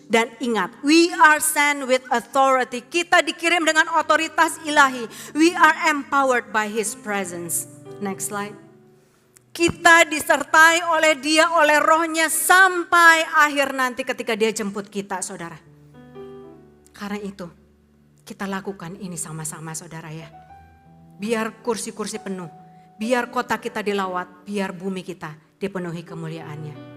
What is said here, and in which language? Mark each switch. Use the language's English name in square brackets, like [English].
[Indonesian] Dan ingat, [English] we are sent with authority. [Indonesian] Kita dikirim dengan otoritas ilahi. [English] We are empowered by His presence. Next slide. [Indonesian] Kita disertai oleh Dia, oleh Rohnya sampai akhir nanti ketika Dia jemput kita, saudara. Karena itu, kita lakukan ini sama-sama, saudara ya. Biar kursi-kursi penuh, biar kota kita dilawat, biar bumi kita dipenuhi kemuliaannya.